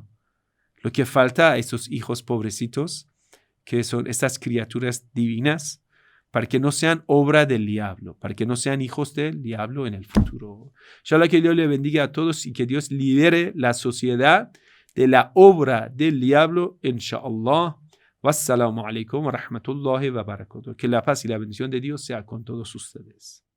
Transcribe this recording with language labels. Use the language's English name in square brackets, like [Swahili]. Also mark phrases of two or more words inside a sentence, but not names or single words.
[Spanish] Lo que falta a esos hijos pobrecitos, que son estas criaturas divinas, para que no sean obra del diablo, para que no sean hijos del diablo en el futuro. Inshallah, que Dios le bendiga a todos y que Dios libere la sociedad de la obra del diablo, inshallah. [Arabic] والسلام عليكم ورحمة الله وبركاته. [Spanish] Que la paz y la bendición de Dios sea con todos ustedes.